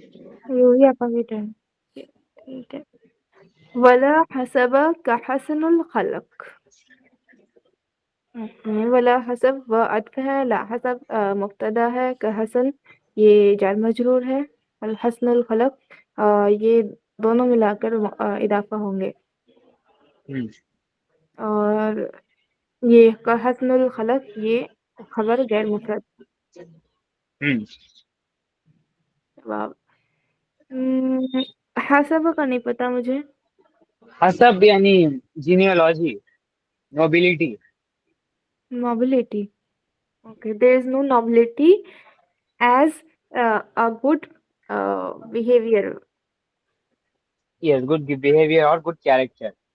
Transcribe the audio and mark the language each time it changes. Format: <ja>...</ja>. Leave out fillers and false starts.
<hi>ये आपका बेटा है ठीक है</hi> <ar>वला हसब का हसनुल खलक</ar> <hi>वला हसब व अतफ है ला हसब मुब्तदा है का हसन ये जार मजरूर है अल हसनुल खलक ये दोनों मिलाकर इदाफा होंगे और ये का हसनुल खलक ये खबर गैर मुफरद। जवाब हसब का नहीं पता मुझे। हसब यानी genealogy, nobility.</hi> <en>Nobility. Okay, there is no nobility as a good behavior, yes, good behaviour और good character.</en>